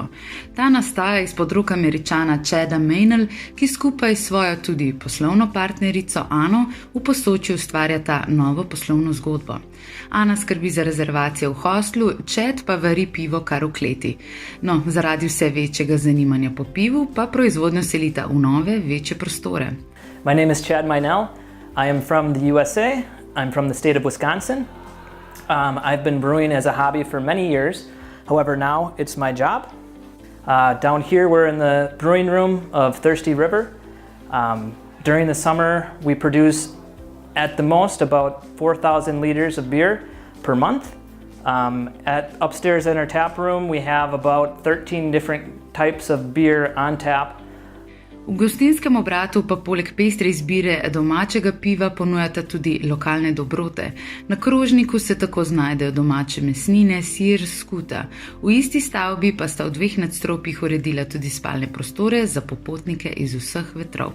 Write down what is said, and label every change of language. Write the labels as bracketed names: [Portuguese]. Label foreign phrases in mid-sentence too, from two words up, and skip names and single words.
[Slovenian] Ta nastaja izpod rok Američana Chada Maynell, ki skupaj s svojo tudi poslovno partnerico Ano v Posočju ustvarjata novo poslovno zgodbo. Ana skrbi za rezervacije v hostlu, Chad pa vari pivo kar v kleti. No, zaradi vse večjega zanimanja po pivu pa proizvodnjo selita v nove, večje prostore. [English] My name is Chad Maynell. I am from the USA. I'm from the state of Wisconsin. I've been brewing as a hobby for many years. However, now it's my job. Down here, we're in the brewing room of Thirsty River. During the summer, we produce at the most about 4,000 liters of beer per month. Upstairs in our tap room, we have about 13 different types of beer on tap. [Slovenian] V gostinskem obratu pa poleg pestre izbire domačega piva ponujata tudi lokalne dobrote. Na krožniku se tako znajdejo domače mesnine, sir, skuta. V isti stavbi pa sta v 2 nadstropjih uredila tudi spalne prostore za popotnike iz vseh vetrov.